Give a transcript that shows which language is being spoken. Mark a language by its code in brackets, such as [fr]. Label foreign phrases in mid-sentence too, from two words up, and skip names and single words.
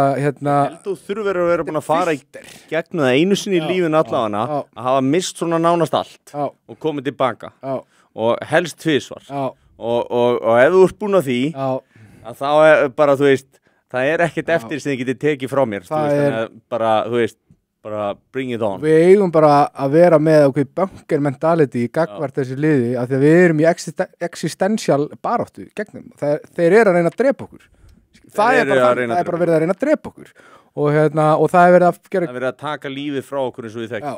[is] þú þurfur að vera búin að fara í gegnum það einu sinni í lífinu allavega að hafa mist svona nánast allt og komið tilbaka og helst tvisvar og ef þú ert búin að því að þá er bara, þú veist það er ekkert eftir sem þið getið tekið frá mér þú veist, bara [en] bring it on [is] við eigum bara að vera með [en] bunker mentality [is] í gagvart þessi liði af því að við erum í existential baráttu gegnum, þeir eru að reyna að drepa okkur það er bara verið að reyna að drepa okkur og það er verið að það er verið að taka lífið frá okkur eins og við þekkjum